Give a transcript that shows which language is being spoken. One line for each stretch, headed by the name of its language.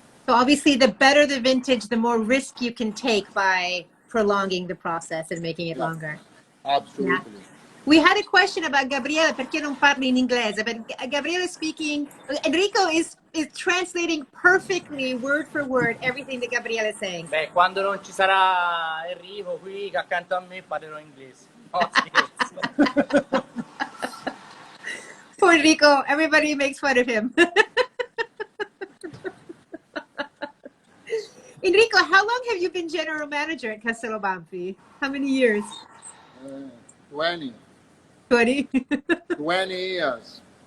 English: So obviously the better the vintage, the more risk you can take by prolonging the process and making it longer. Absolutely. Yeah. We had a question about Gabriele,
Italian: perché non parli in inglese?
English: But Gabriele is speaking, Enrico is translating perfectly, word for word, everything that Gabriele is saying.
Italian: Beh, quando non ci sarà Enrico qui accanto a me parlerò inglese. No, scherzo.
English: Poor Enrico. Everybody makes fun of him. Enrico, how long have you been general manager at Castello Banfi? How many years? 20. 20. 20 years.